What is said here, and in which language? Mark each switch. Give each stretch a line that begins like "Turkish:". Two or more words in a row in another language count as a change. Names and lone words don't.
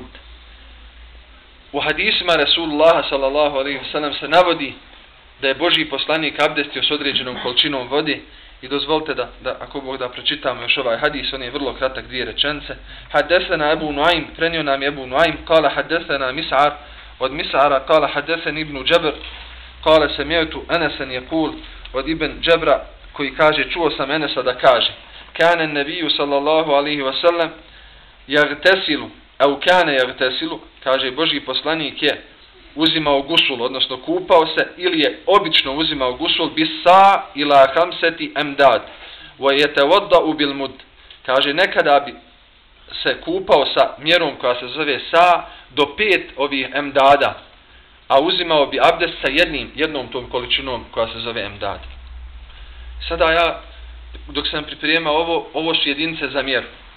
Bosnian: U hadisima Rasulullah
Arabic: صلى الله عليه وسلم
Bosnian: se navodi da je Božji poslanik abdestio s određenom količinom vode. I dozvolite da ako Bog da pročitamo još ovaj hadis, on je vrlo kratak, 2 rečenice.
Arabic: حدثنا أبو نعيم,
Bosnian: prenio nam Ebu Nuaym,
Arabic: قال حدثنا مسعر,
Bosnian: od Mis'ara
Arabic: قال حدثني ابن جبر، قال سمعت أنسا يقول,
Bosnian: od Ibn Džabra koji kaže, čuo sam Enesa da kaže,
Arabic: كان النبي صلى الله عليه وسلم يغتسل، أو كان يغتسل,
Bosnian: kaže Božji poslanik je uzimao gusul,
Arabic: odnosno kupao se, ili je obično uzimao gusul بالصاع إلى خمسة أمداد، ويتوضأ بالمد.
Bosnian: Kaže, nekada bi se kupao sa mjerom koja se zove sa do 5 ovih emdada, a uzimao bi abdest sa jednom tom količinom koja se zove emdad. Sada ja, dok sam pripremao ovo su jedinice za mjeru.